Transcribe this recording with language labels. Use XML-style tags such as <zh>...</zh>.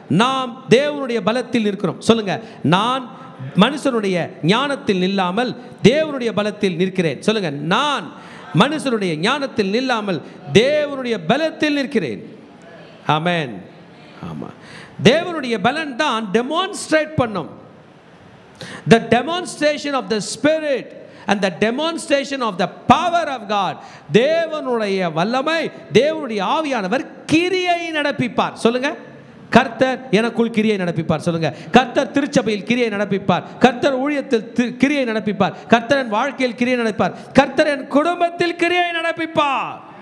<ta>நாம் தேவனுடைய பலத்தில் இருக்கிறோம். சொல்லுங்க, நான் மனுஷனுடைய ஞானத்தில் நில்லாமல் தேவனுடைய பலத்தில் நிற்கிறேன். சொல்லுங்க, நான் மனுஷனுடைய ஞானத்தில் நில்லாமல் தேவனுடைய பலத்தில் நிற்கிறேன். ஆமென். ஆமாம், தேவனுடைய பலன் தான் டெமான்ஸ்ட்ரேட் பண்ணும்.</ta> <en>The demonstration of the Spirit and the demonstration of the power of God.</en> <ta>தேவனுடைய வல்லமை, தேவனுடைய ஆவியானவர் கிரியை நடப்பிப்பார். சொல்லுங்க, கர்த்தர் எனக்குள் கிரியை நடப்பிப்பார். சொல்லுங்க, கர்த்தர் திருச்சபையில் கிரியை நடப்பிப்பார், கர்த்தர் ஊழியத்தில் கிரியை நடப்பிப்பார், கர்த்தர் என் வாழ்க்கையில் கிரியை நடப்பிப்பார், கர்த்தர் என் குடும்பத்தில் கிரியை நடப்பிப்பார்.</ta>